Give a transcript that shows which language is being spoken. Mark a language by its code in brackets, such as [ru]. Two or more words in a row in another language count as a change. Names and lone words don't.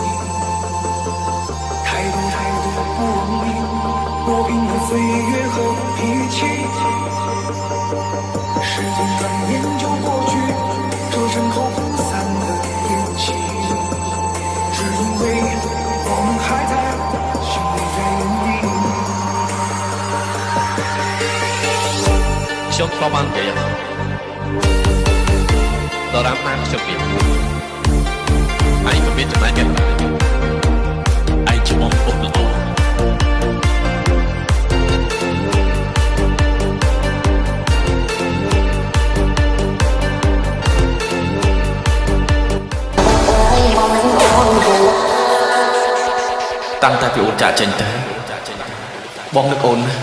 [zh] 太多不容易，磨平了岁月和脾气。时间转眼就过去，这身后不散的宴席，只因为我们还在，心里在原地。 [km] ខ្ញុំក៏បាននិយាយដរាបណាខ្ញុំមានឯងក៏មានចំណែកដែរឯងជាបងប្អូនល្អ តាំងតែពីអូនចាក់ចេញទៅបងនឹកអូនណា